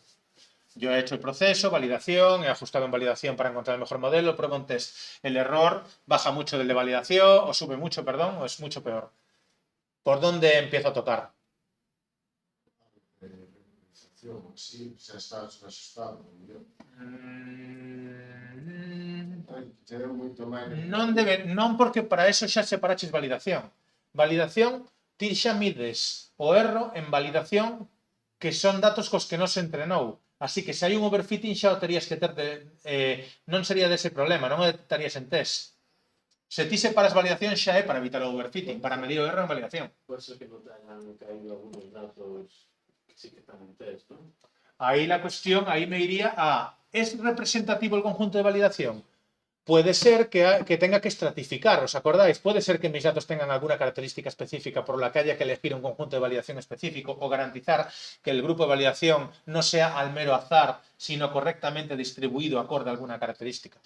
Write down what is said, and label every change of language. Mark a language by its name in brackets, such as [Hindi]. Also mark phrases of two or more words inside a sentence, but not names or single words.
[Spanish] Yo he hecho el proceso, validación, he ajustado en validación para encontrar el mejor modelo, pruebo un test. El error baja mucho del de validación, o sube mucho, perdón, o es mucho peor. ¿Por dónde empiezo a tocar? Sí, [Galician] xa estás asustado. Non porque para eso xa separaches validación. Validación, ti xa mides o erro en validación que son datos cos que non se entrenou. Así que se hai un overfitting xa o terías que ter non sería dese problema, non o detectarías en test. Se ti separas validación xa é para evitar o overfitting, para medir o erro en validación. [Spanish] Puede ser que no te hayan caído algunos datos que sí que están en test, ¿no? Ahí la cuestión, ahí me iría a, ¿es representativo el conjunto de validación? Puede ser que tenga que estratificar, ¿os acordáis? Puede ser que mis datos tengan alguna característica específica por la que haya que elegir un conjunto de validación específico o garantizar que el grupo de validación no sea al mero azar, sino correctamente distribuido acorde a alguna característica.